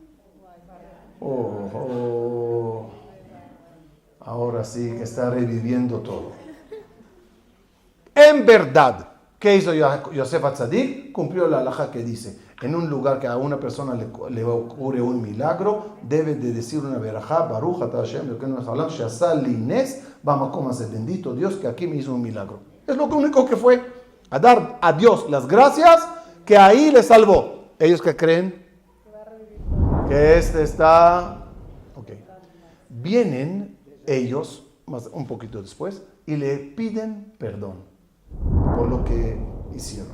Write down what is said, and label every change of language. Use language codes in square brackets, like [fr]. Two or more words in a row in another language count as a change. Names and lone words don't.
[es] Ahora sí que está reviviendo todo. En verdad, ¿qué hizo Yosef Atzadik? Cumplió la halajá que dice, en un lugar que a una persona le ocurre un milagro, debe de decir una verajá, [he] ברוך אתה השם, שעשה לי נס במקום הזה, [es] bendito Dios que aquí me hizo un milagro. Es lo único que fue, a dar a Dios las gracias que ahí le salvó. ¿Ellos que creen? Que este está... Ok. Vienen ellos, un poquito después, y le piden perdón por lo que hicieron.